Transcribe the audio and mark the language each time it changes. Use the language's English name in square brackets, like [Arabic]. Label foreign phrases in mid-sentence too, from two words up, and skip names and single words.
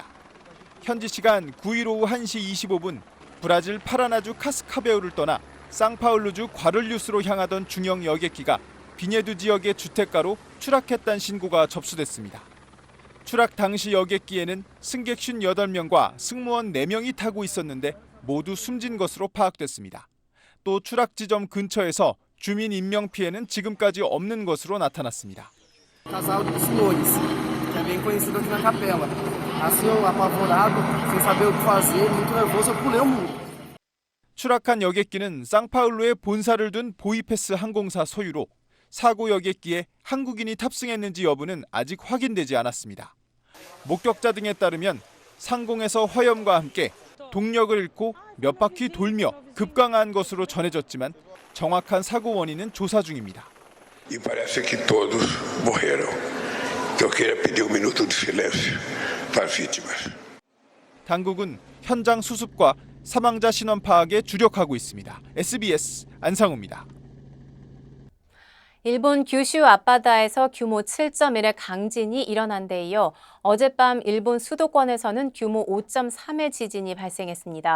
[Korean] 현지 시간 9일 오후 1시 25분 브라질 파라나주 카스카베우를 떠나 상파울루주 과를류스로 향하던 중형 여객기가 비네두 지역의 주택가로 추락했다는 신고가 접수됐습니다. 추락 당시 여객기에는 승객 58명과 승무원 4명이 타고 있었는데 모두 숨진 것으로 파악됐습니다. 또 추락 지점 근처에서 주민 인명 피해는 지금까지 없는 것으로 나타났습니다. [Portuguese] Casal de senhores, que é bem conhecido aqui na capela. Assim, eu apavorado, sem saber o que fazer, muito nervoso, eu pulei o muro. [Korean] 추락한 여객기는 상파울루에 본사를 둔 보이패스 항공사 소유로 사고 여객기에 한국인이 탑승했는지 여부는 아직 확인되지 않았습니다. 목격자 등에 따르면 상공에서 화염과 함께 동력을 잃고 몇 바퀴 돌며 급강한 것으로 전해졌지만 정확한 사고 원인은 조사 중입니다. [Portuguese] E parece que todos morreram. Eu queria pedir um minuto de silêncio para as vítimas. [Korean] 당국은 현장 수습과 사망자 신원 파악에 주력하고 있습니다. SBS 안상우입니다. 일본 규슈 앞바다에서 규모 7.1의 강진이 일어난 데 이어 어젯밤 일본 수도권에서는 규모 5.3의 지진이 발생했습니다.